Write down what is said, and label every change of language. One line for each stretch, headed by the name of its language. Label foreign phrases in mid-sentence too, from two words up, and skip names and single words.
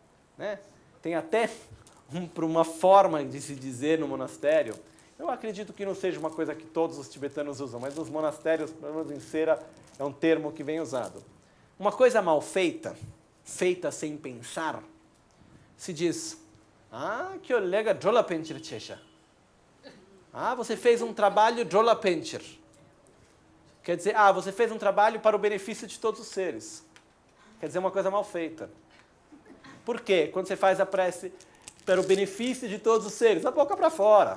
Portuguese: Tem até uma forma de se dizer no monastério Eu acredito que não seja uma coisa que todos os tibetanos usam, mas nos monastérios, pelo menos em Cera, é um termo que vem usado. Uma coisa mal feita, feita sem pensar, se diz, que
Tibetan: olega jola pencher chesha.
Portuguese: Você fez um trabalho
Tibetan: jola pencher.
Portuguese: Quer dizer, você fez um trabalho para o benefício de todos os seres. Quer dizer, uma coisa mal feita. Por quê? Quando você faz a prece para o benefício de todos os seres, da boca para fora.